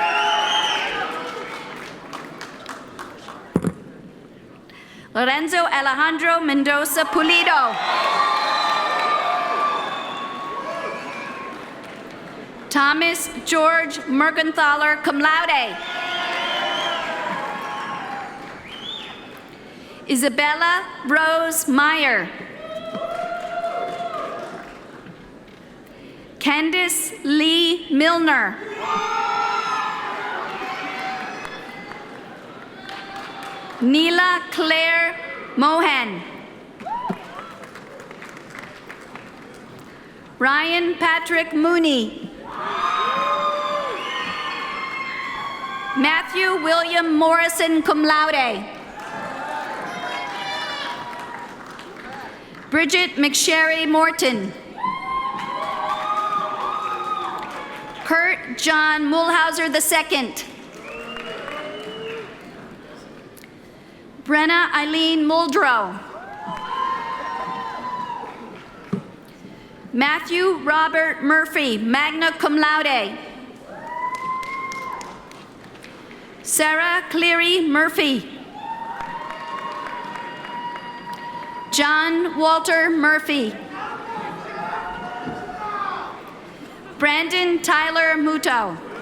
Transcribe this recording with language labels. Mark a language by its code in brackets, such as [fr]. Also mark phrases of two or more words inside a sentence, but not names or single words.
[en] Lorenzo Alejandro Mendoza Pulido. Thomas George Mergenthaler, [la] cum laude. [en] Isabella Rose Meyer. Candice Lee Milner. Neela Claire Mohan. Ryan Patrick Mooney. Matthew William Morrison, [la] cum laude. [en] Bridget McSherry Morton. Kurt John Mulhauser II. Brenna Eileen Muldrow. Matthew Robert Murphy, [la] magna cum laude. [en] Sarah Cleary Murphy. John Walter Murphy. Brandon Tyler Muto.